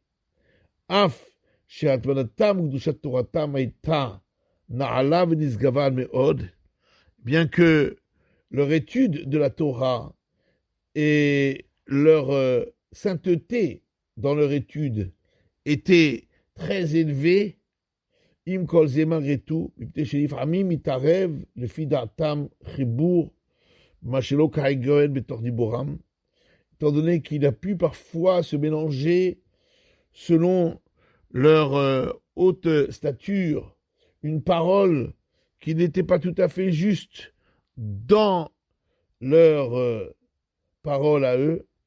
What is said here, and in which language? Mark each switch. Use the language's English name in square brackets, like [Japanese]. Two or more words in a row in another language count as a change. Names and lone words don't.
[French] Af, bien que leur étude de la Torah et leur sainteté dans leur étude était très élevée, [Hebrew] אם כל זה [French] malgré tout, [Hebrew] לפעמים מתערב לפי דעתם חיבור, מה שלא כהיגיון בתוך דיבורם, [French] étant donné qu'il a pu parfois se mélanger, selon leur haute stature, une parole qui n'était pas tout à fait juste dans leur parole à eux.